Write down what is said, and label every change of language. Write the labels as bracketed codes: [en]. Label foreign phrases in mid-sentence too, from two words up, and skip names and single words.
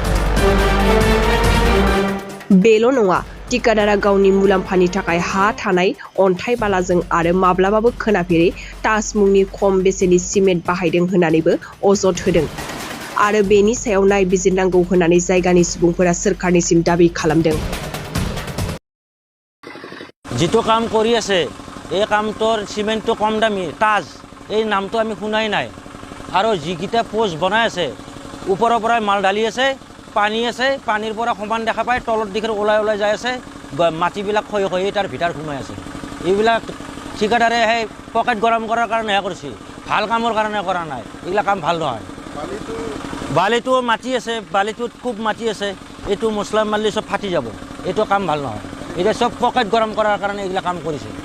[brx] बेल' नङा, टिकादारा गावनि मुलाम्फानि थाखाय हा थानाय अन्थाइ बालाजों आरो माब्लाबाबो खोनाफेरै ताज मुंनि खम बेसेननि सिमेन्ट बाहायदों होननानैबो अजद होदों आरो बेनि सायाव नायबिजिरनांगौ होननानै जायगानि सुबुंफोरा सोरखारनिसिम दाबि खालामदों। [as] जितो কাম কৰি আছে এই কামটোৰ সিমেন্টটো কম দামী তাজ এই নামটো আমি শুনাই নাই আৰু যিকিটা পোষ্ট বনাই আছে ওপৰৰ পৰা মাল ঢালি আছে পানী আছে পানীৰ পৰা সমান দেখা পায় তলৰ দিশে ওলাই যায় আছে মাটিবিলাক খয় খয় তাৰ ভিতৰ ঘুমাই আছে এইবিলাক ঠিকাদাৰে সেই পকেট গৰম কৰাৰ কাৰণে কৰিছে ভাল কামৰ কাৰণে কৰা নাই এইবিলাক কাম ভাল নহয় বালিটো মাটি আছে বালিটোত খুব মাটি আছে এইটো মছলা মাৰলি সব ফাটি যাব এইটো কাম ভাল নহয় এটা সব পকেট গৰম কৰাৰ কাৰণে এইবিলাক কাম কৰিছে